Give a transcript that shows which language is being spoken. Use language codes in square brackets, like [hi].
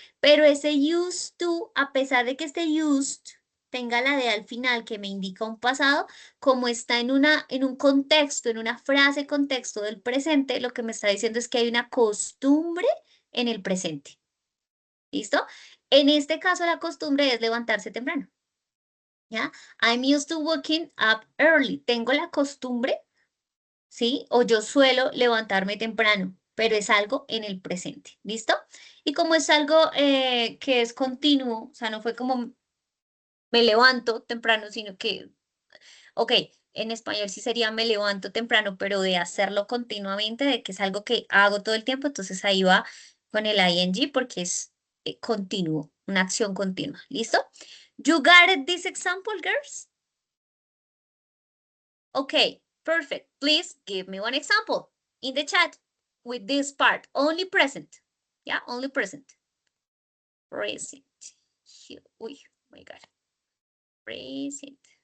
[es] Pero ese used to, a pesar de que este used tenga la de al final que me indica un pasado, como está en un contexto, en una frase contexto del presente, lo que me está diciendo es que hay una costumbre en el presente. ¿Listo? En este caso la costumbre es levantarse temprano. ¿Ya? [en] I'm used to waking up early. [es] Tengo la costumbre, ¿sí? O yo suelo levantarme temprano, pero es algo en el presente, ¿listo? Y como es algo que es continuo, o sea, no fue como me levanto temprano, sino que, ok, en español sí sería me levanto temprano, pero de hacerlo continuamente, de que es algo que hago todo el tiempo, entonces ahí va con el ing porque es continuo, una acción continua, ¿listo? [en] You got it, this example, girls? Okay, perfect. Please give me one example in the chat with this part. Only present. Yeah, only present. Present. Oh my God. Present.